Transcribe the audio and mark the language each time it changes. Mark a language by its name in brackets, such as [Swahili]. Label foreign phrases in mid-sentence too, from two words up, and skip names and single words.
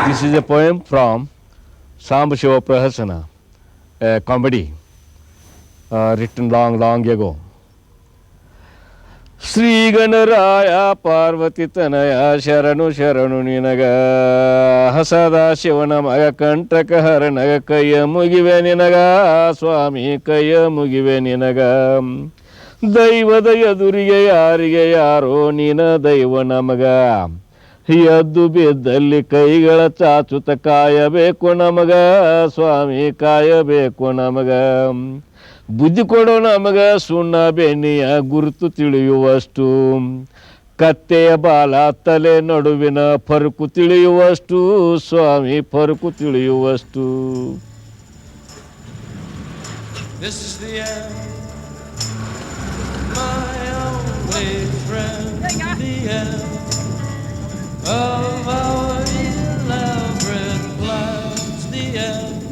[English] is a poem from Samba Shiva Prahasana, a comedy written long ago. [Kannada] ಶ್ರೀ ಗಣರಾಯ ಪಾರ್ವತಿ ತನಯ ಶರಣು ಶರಣು ನಿನಗ ಹಸದ ಶಿವನಮಗ ಕಂಟಕ ಹರನಗ ಕಾಯ ಮುಗಿವೆ ನಿನಗ ಸ್ವಾಮಿ ಕಾಯ ಮುಗಿವೆ ನಿನಗ ದೈವ ದಯದುರಿಗೆ ಯಾರಿಗೆ ಯಾರೋ ನಿನ ದೈವ ನಮಗ ಎದ್ದು ಬಿದ್ದಲ್ಲಿ ಕೈಗಳ ಚಾಚುತ ಕಾಯಬೇಕು ನಮಗ ಸ್ವಾಮಿ ಕಾಯಬೇಕು ನಮಗ ಬುದ್ಧಿ ಕೊಡೋ ನಮಗ ಸುಣ್ಣ ಬೆನ್ನಿಯ ಗುರುತು ತಿಳಿಯುವಷ್ಟು ಕತ್ತೆಯ ಬಾಲ ತಲೆ ನಡುವಿನ ಫರಕು ತಿಳಿಯುವಷ್ಟು ಸ್ವಾಮಿ ಫರಕು ತಿಳಿಯುವಷ್ಟು. [English] This is the end, my only friend, the end of our elaborate plans, the end.